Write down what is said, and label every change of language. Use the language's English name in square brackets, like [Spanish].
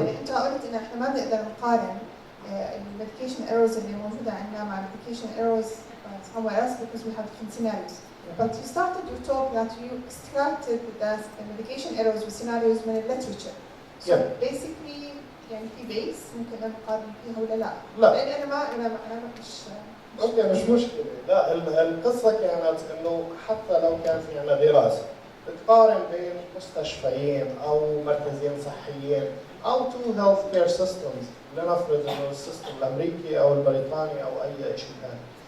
[Arabic] يعني انت قلت ان احنا ما بنقدر نقارن الميديكيشن ايرورز اللي موجوده عندنا مع الميديكيشن ايرورز [English] somewhere else because we have different scenarios. But you started your talk that you extracted the medication errors والscenarios من literature. So Yeah. [Arabic] basically يعني في بيس ممكن نقارن فيها ولا لا؟ لا. لان انا مش اوكي مش مشكلة، لا القصة كانت انه حتى لو كان في عندنا دراسة بتقارن بين مستشفيين او مركزين صحيين او تو هيلث كير سيستمز، لنفرض انه السيستم الامريكي او البريطاني او اي شيء ثاني.